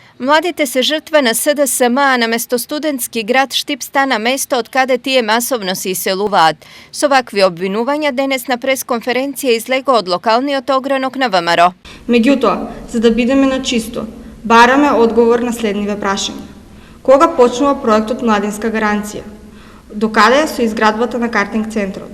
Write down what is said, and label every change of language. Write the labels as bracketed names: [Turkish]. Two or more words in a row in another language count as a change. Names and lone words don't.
[Macedonian] Mladите se žrtve na SDSM, a namesto studentski grad Štip stana mesto od kade tije masovno se iselуваат. Со вакви обвинувања денес на пресконференција излего од локалниот огранок на ВМРО. Меѓутоа, за да бидеме на чисто, бараме одговор на следниве прашања. Кога почнува проектот Младинска гаранција? До каде е со изградбата на картинг центрот?